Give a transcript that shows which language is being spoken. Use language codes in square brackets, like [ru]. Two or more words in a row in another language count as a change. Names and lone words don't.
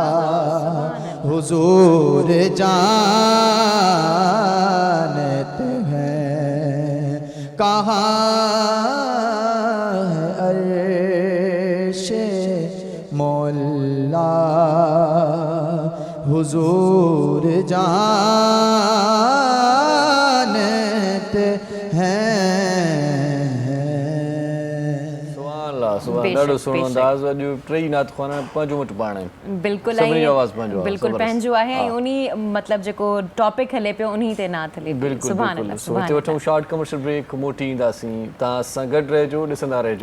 [ur] حضور جانتے ہیں کہاں ہے عرش مولا حضور جانتے ہیں [sd] ॾाढो सुहिणो अंदाज़ अॼु टई नात ख़्वाना पंहिंजो वटि पाण आहिनि बिल्कुलु सभिनी जो आवाज़ु पंहिंजो आहे बिल्कुलु पंहिंजो आहे ऐं उन मतिलबु जेको टॉपिक हले पियो उन ते नात हले बिल्कुलु सुभाणे बिल्कुलु हिते वठूं [en] short commercial break [sd] मोटी ईंदासीं तव्हां सां गॾु रहिजो ॾिसंदा रहिजो